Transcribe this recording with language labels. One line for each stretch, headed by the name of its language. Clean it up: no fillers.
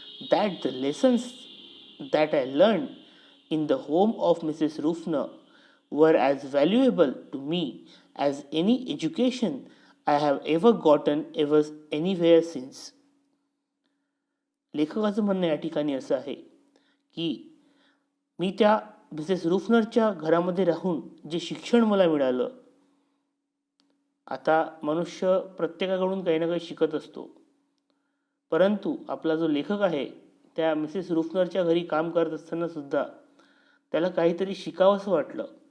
English: That the lessons that I learn in the home of Mrs. Ruffner were as valuable to me as any education I have ever gotten anywhere since.
Marathi: लेखकाचं म्हणणं या ठिकाणी असं आहे की मी त्या Mrs रुफनरच्या घरामध्ये राहून जे शिक्षण मला मिळालं, आता मनुष्य प्रत्येकाकडून काही ना काही शिकत असतो, परंतु आपला जो लेखक आहे त्या मिसेस रुफनरच्या घरी काम करत असताना सुद्धा त्याला काहीतरी शिकावंसं वाटलं.